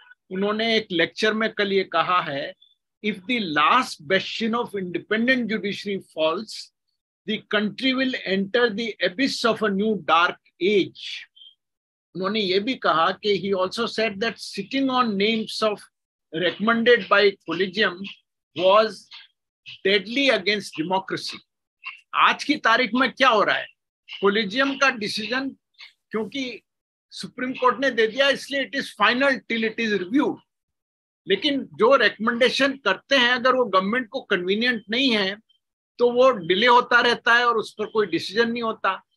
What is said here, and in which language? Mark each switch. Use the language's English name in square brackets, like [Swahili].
[Hindi] उन्होंने एक लेक्चर में कल ये कहा है, [English] If the last bastion of independent judiciary falls, the country will enter the abyss of a new dark age. [Hindi] उन्होंने ये भी कहा कि [English] he also said that sitting on names of recommended by collegium was deadly against democracy। [Hindi] आज की तारीख में क्या हो रहा है, कोलिजियम का डिसीजन क्योंकि सुप्रीम कोर्ट ने दे दिया इसलिए [English] it is final till it is reviewed, [Hindi] लेकिन जो रिकमेंडेशन करते हैं अगर वो गवर्नमेंट को कन्वीनियंट नहीं है तो वो डिले होता रहता है और उस पर कोई डिसीजन नहीं होता।